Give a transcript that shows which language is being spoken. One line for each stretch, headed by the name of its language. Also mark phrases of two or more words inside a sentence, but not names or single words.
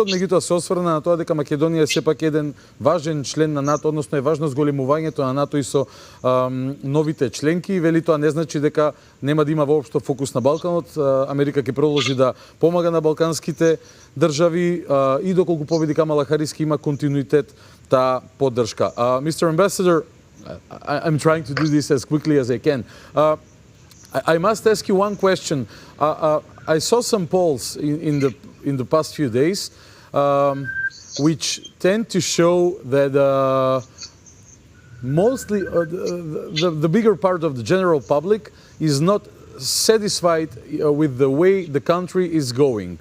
Macedonian: Меѓутоа се осврна на тоа дека Македонија е сепак еден важен член на НАТО, односно е важно зголемувањето на НАТО и со новите членки. Вели тоа не значи дека нема да има воопшто фокус на Балканот. Америка ќе продолжи да помага на балканските држави и доколку победи Камала Харис ќе има континуитет таа поддршка.
English: Mr. Ambassador, I'm trying to do this as quickly as I can. I must ask you one question. I saw some polls in the past few days, which tend to show that mostly the bigger part of the general public is not satisfied with the way the country is going.